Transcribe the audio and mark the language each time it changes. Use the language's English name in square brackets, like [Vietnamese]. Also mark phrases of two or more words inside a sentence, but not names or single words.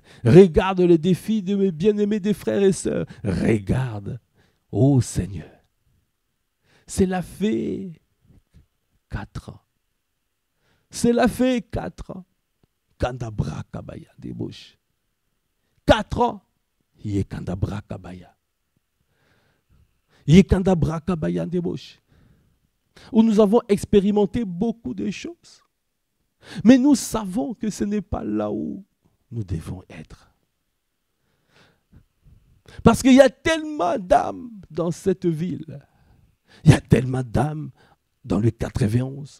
[French] Regarde les défis de mes bien-aimés des frères et sœurs. Regarde, ô Seigneur. Cela fait 4 ans. Cela fait 4 ans. Kandabra kabaya débauche. 4 ans. Yé kandabra kabaya. Yé kandabra kabaya débauche. Où nous avons expérimenté beaucoup de choses. Mais nous savons que ce n'est pas là où nous devons être. Parce qu'il y a tellement d'âmes dans cette ville. Il y a tellement d'âmes dans le 91.